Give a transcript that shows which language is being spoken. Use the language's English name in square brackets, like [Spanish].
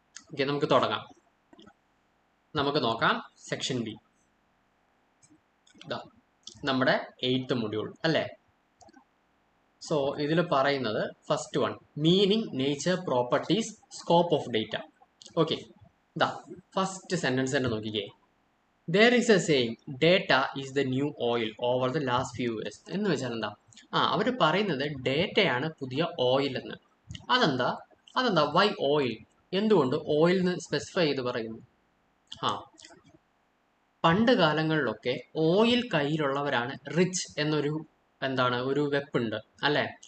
[Malayalam] Okay, നമുക്ക് തുടങ്ങാം. നമുക്ക് നോക്കാം സെക്ഷൻ ബി. നമ്മുടെ 8th മൊഡ്യൂൾ അല്ലേ. സോ ഇതിൽ പറയുന്നത് first one, meaning, nature, properties, scope of data. Okay, first sentence തന്നെ നോക്കിക്കേ. [English] There is a saying, data is the new oil over the last few years. [Malayalam] എന്ന് വെച്ചാൽ എന്താ, അവർ പറയുന്നത് ഡേറ്റയാണ് പുതിയ ഓയിൽ എന്ന്. അതെന്താ വൈ ഓയിൽ, എന്തുകൊണ്ട് ഓയിൽ എന്ന് സ്പെസിഫൈ ചെയ്ത് പറയുന്നു? പണ്ട് കാലങ്ങളിലൊക്കെ ഓയിൽ കയ്യിലുള്ളവരാണ് റിച്ച് എന്നൊരു ഒരു വെപ്പുണ്ട് അല്ലേ.